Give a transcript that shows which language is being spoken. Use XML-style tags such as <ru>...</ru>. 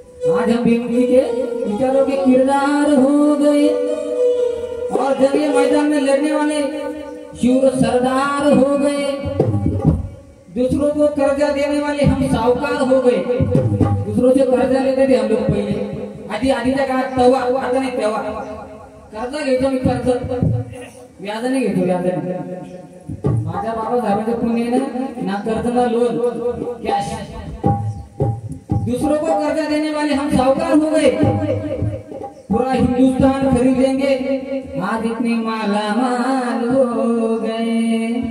<hi>आज हम भीमजी के विचारों के किरदार हो गए और जब ये मैदान में लड़ने वाले शूर सरदार हो गए। दूसरों को कर्जा देने वाले हम साहूकार हो गए। दूसरों से कर्जा लेते थे हम लोग</hi> <mr>पहिले आधीच्या काळात तवा, आता नाही तेव्हा कर्जा घेतो मी, कर्ज व्याजाने घेतो, व्याजाने। माझ्या बाबासाहेबांचे पुणे ना कर्ज ना लोन, कैश।</mr> <hi>दूसरों को कर्जा देने वाले हम साहूकार हो गए। पूरा हिंदुस्तान खरीद लेंगे, आज इतने मालामाल हो गए।</hi>